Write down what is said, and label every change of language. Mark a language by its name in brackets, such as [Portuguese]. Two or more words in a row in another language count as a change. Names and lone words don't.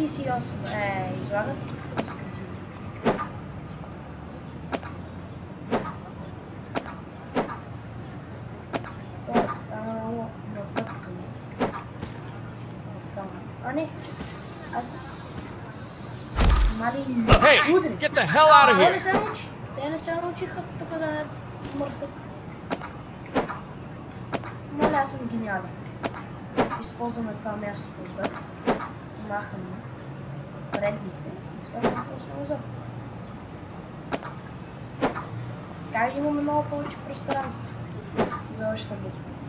[Bulgarian] 28. Излагат се господи. Това стана много напъткано. А не, аз... [English] Hey, get the hell out of [Bulgarian] Те [English] here! [Bulgarian] не се научи. Те не се научиха тук да не мърсят. Моля, аз съм гениален. Използваме това място отзад. Махаме предните и слагаме просто назад. Така имаме много повече пространство за още буква.